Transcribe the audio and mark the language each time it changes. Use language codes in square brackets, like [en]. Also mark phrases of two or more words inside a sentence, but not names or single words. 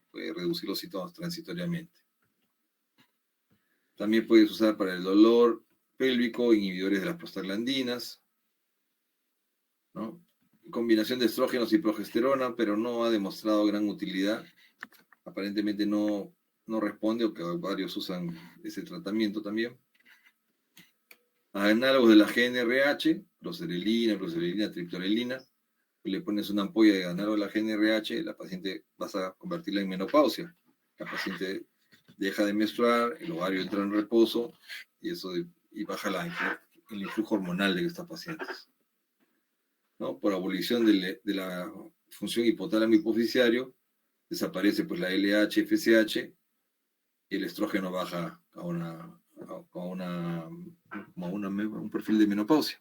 [es] Puede reducir los síntomas transitoriamente. También puedes usar para el dolor pélvico inhibidores de las prostaglandinas, ¿no? Combinación de estrógenos y progesterona, pero no ha demostrado gran utilidad. Aparentemente no responde, o que varios usan ese tratamiento también. Análogos de la GnRH, proserelina, triptorelina, le pones una ampolla de análogo de la GnRH, la paciente vas a convertirla en menopausia. La paciente deja de menstruar, el ovario entra en reposo y baja el influjo hormonal de estas pacientes, ¿no? Por abolición de la función hipotálamo hipofisiario, desaparece pues la LH, FSH, y el estrógeno baja a un perfil de menopausia.